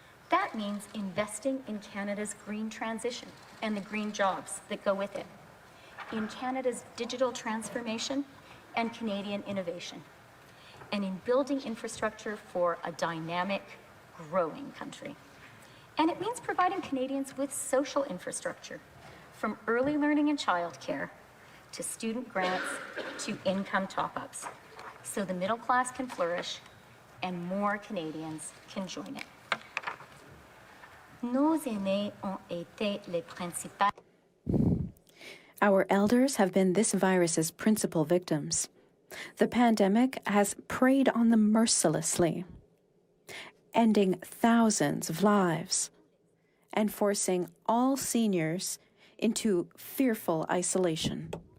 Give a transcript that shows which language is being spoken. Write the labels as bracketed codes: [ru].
[en] That means investing in Canada's green transition and the green jobs that go with it, in Canada's digital transformation and Canadian innovation, and in building infrastructure for a dynamic, growing country. And it means providing Canadians with social infrastructure, from early learning and childcare to student grants to income top-ups, so the middle class can flourish and more Canadians can join it. [fr] Nos aînés ont été les principaux. [en] Our elders have been this virus's principal victims. The pandemic has preyed on them mercilessly, ending thousands of lives and forcing all seniors into fearful isolation.